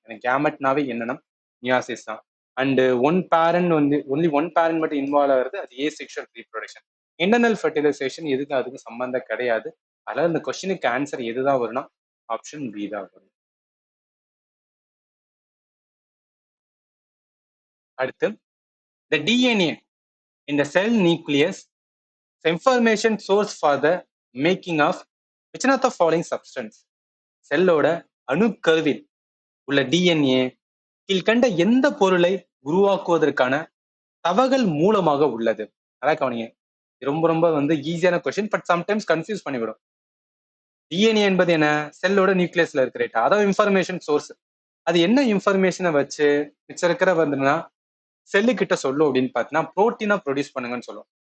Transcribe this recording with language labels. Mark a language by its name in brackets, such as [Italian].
[Tamil] ஏன்னா கேமெட்னாவே என்னன்னா மியாசிஸ் தான். அண்ட் ஒன் பேரண்ட் வந்து ஒன்லி ஒன் பேரண்ட் மட்டும் இன்வால்வ் ஆகுறது அது ஏ செக்ஷுவல் ரீப்ரொடக்ஷன். இன்டர்னல் ஃபெர்டிலைசேஷன் எதுக்கு அதுக்கு சம்பந்தம் கிடையாது. அதனால இந்த கொஸ்டினுக்கு ஆன்சர் எதுதான் வரும்னா ஆப்ஷன் பி தான் வரும். [English] அடுத்து the DNA in the cell nucleus information source for the making of which one of the following substance? [Tamil] செல்லோட அணுக்கருவில் உள்ள டிஎன்ஏ கீழ்கண்ட எந்த பொருளை உருவாக்குவதற்கான தவகல் மூலமாக உள்ளது? அதான் கவனிங்க, ரொம்ப ரொம்ப வந்து ஈஸியான கொஸ்டின், பட் சம்டைம்ஸ் கன்ஃபியூஸ் பண்ணிவிடும். டிஎன்ஏ என்பது என்ன? செல்லோட நியூக்ளியஸ்ல இருக்கிற அதாவது இன்ஃபர்மேஷன் சோர்ஸ். அது என்ன இன்ஃபர்மேஷனை வச்சு மிச்சம் இருக்கிற வந்துன்னா செல்லு கிட்ட சொல்லும் அப்படின்னு பார்த்தீங்கன்னா புரோட்டீனா ப்ரொடியூஸ் பண்ணுங்கன்னு சொல்லும்.